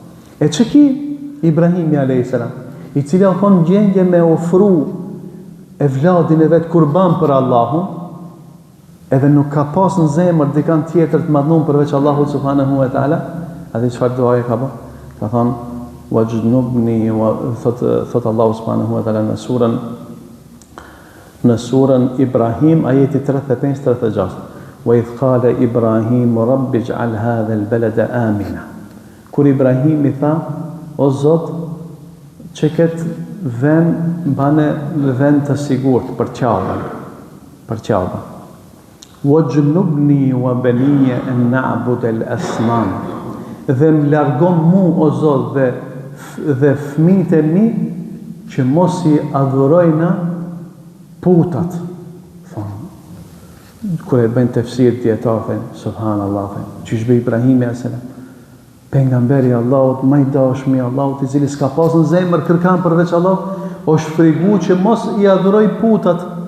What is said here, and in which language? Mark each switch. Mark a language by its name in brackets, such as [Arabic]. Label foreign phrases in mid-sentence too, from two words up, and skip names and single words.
[Albanian] E çki Ibrahimi [Arabic] عليه السلام, [Albanian] i cili ka qenë gjendje me ofru e vladin e vetë kurban për Allahun, edhe nuk ka pas në zemër dikan tjetër të madhnuar përveç Allahut [Arabic] سبحانه وتعالى, [Albanian] a dhe çfarë duaje ka bë? Ka thonë wajnubni, thot Allahu [Arabic] سبحانه وتعالى [Albanian] në surën Ibrahim ajeti 35-36. [Arabic] وإذ قال إبراهيم رب اجعل هذا البلد آمنا. [Albanian] Kur Ibrahimi tha, o Zot, që këtë vend të sigurt për Qabën. [Arabic] واجنبني وبني أن نعبد الأصنام. [Albanian] Dhe më largon mu, o Zot, dhe fëmijët e mi që mos i adhurojna putat. Kur e bën tefsir dietar, subhanallahu, çish be Ibrahimi [Arabic] عليه السلام, [Albanian] pejgamberi Allahut, më i dashmi i Allahut, i cili s'ka pas në zemër kërkan përveç Allahut, është frigu që mos i adhuroj putat.